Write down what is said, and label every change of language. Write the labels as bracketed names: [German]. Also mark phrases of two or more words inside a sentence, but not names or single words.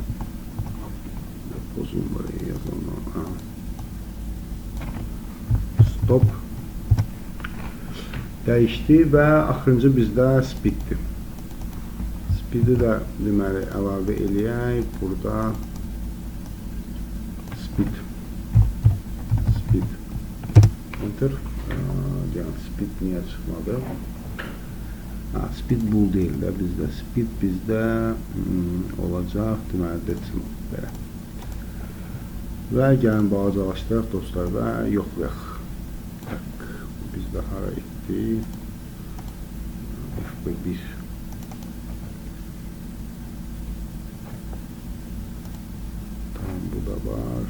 [Azerbaijani] Pozun buraya yazalım. Stop. Dəyişdi və axırıncı bizdə speeddir. Speedi də deməli əlavə eləyək. Burada speed. Enter. Yəni speed niyə çıxmadı? Speed bull deyil də bizdə. Speed bizdə olacaq. Deməli decimal belə. Və gəlin balacalaşdıraq dostlar və yoxlayaq. Bizdə hara etdi? F1. Tamam, bu da var.